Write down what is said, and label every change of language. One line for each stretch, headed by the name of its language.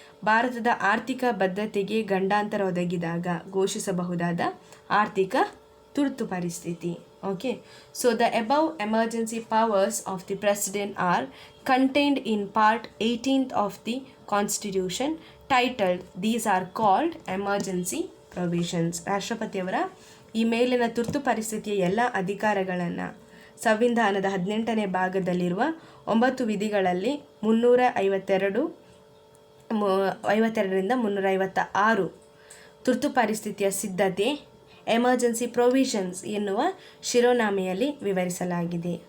Kannada: ಭಾರತದ ಆರ್ಥಿಕ ಭದ್ರತೆಗೆ ಗಂಡಾಂತರ ಒದಗಿದಾಗ ಘೋಷಿಸಬಹುದಾದ ಆರ್ಥಿಕ ತುರ್ತು ಪರಿಸ್ಥಿತಿ.
English: Okay, so the above emergency powers of the president are contained in part 18th of the Constitution, titled these are called emergency provisions.
Kannada: ರಾಷ್ಟ್ರಪತಿಯವರ ಈ ಮೇಲಿನ ತುರ್ತು ಪರಿಸ್ಥಿತಿಯ ಎಲ್ಲ ಅಧಿಕಾರಗಳನ್ನು ಸಂವಿಧಾನದ 18ನೇ ಭಾಗದಲ್ಲಿರುವ 9 ವಿಧಿಗಳಲ್ಲಿ 352ರಿಂದ 356 ತುರ್ತು ಪರಿಸ್ಥಿತಿಯ ಸಿದ್ಧತೆ, ಎಮರ್ಜೆನ್ಸಿ ಪ್ರೊವಿಷನ್ಸ್ ಎನ್ನುವ ಶಿರೋನಾಮೆಯಲ್ಲಿ ವಿವರಿಸಲಾಗಿದೆ.